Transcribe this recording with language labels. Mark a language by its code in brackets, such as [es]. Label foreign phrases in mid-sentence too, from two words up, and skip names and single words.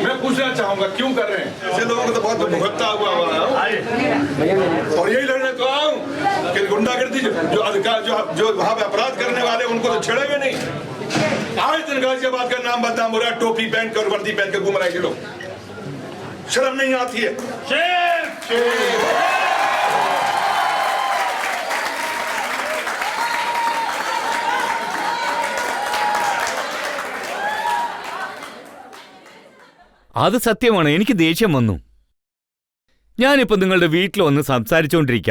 [hi] मैं पूछना चाहूंगा क्यों कर रहे हैं? ऐसे लोगों को तो बहुत भुगतता हुआ है, और यही लड़ने तो आऊँ कि गुंडागर्दी जो अधिकार जो वहाँ पे अपराध करने वाले उनको तो छेड़ेंगे नहीं। आज दिन गाजियाबाद का नाम बदनाम हो रहा है, टोपी पहन कर वर्दी पहन के घूम रहे हैं लोग, शर्म नहीं आती है? [ml] അത് സത്യമാണ്. എനിക്ക് ദേഷ്യം വന്നു. ഞാനിപ്പോ നിങ്ങളുടെ വീട്ടിൽ വന്ന് സംസാരിച്ചുകൊണ്ടിരിക്കുക.